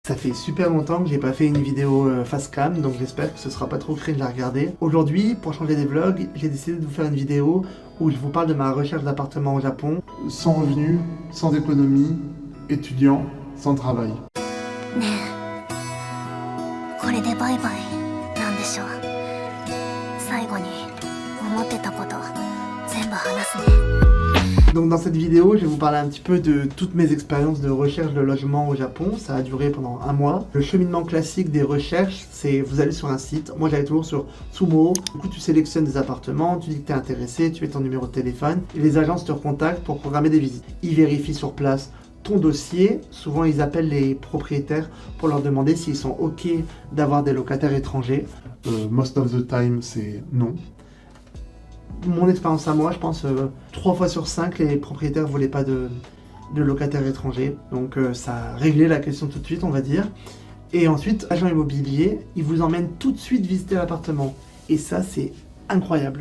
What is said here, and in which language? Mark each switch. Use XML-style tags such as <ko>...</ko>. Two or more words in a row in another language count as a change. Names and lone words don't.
<fr>Ça fait super longtemps que j'ai pas fait une vidéo face cam, donc j'espère que ce sera pas trop cringe à regarder. Aujourd'hui, pour changer des vlogs, j'ai décidé de vous faire une vidéo où je vous parle de ma recherche d'appartement au Japon. Sans revenus, sans économie, étudiant, sans travail.</fr> <ja>ねえこれでバイバイなんでしょう最後に思ってたこと全部話すね</ja> <fr>Donc dans cette vidéo, je vais vous parler un petit peu de toutes mes expériences de recherche de logement au Japon. Ça a duré pendant un mois. Le cheminement classique des recherches, c'est vous allez sur un site. Moi j'allais toujours sur Sumo. Du coup tu sélectionnes des appartements, tu dis que tu es intéressé, tu mets ton numéro de téléphone et les agences te recontactent pour programmer des visites. Ils vérifient sur place ton dossier. Souvent ils appellent les propriétaires pour leur demander s'ils sont ok d'avoir des locataires étrangers.</fr> <en>Most of the time</en> <fr>c'est non. Mon expérience à moi, je pense 3 fois sur 5, les propriétaires voulaient pas de locataires étrangers. Donc ça a réglé la question tout de suite, on va dire. Et ensuite, agent immobilier, il vous emmène tout de suite visiter l'appartement. Et ça, c'est incroyable.</fr>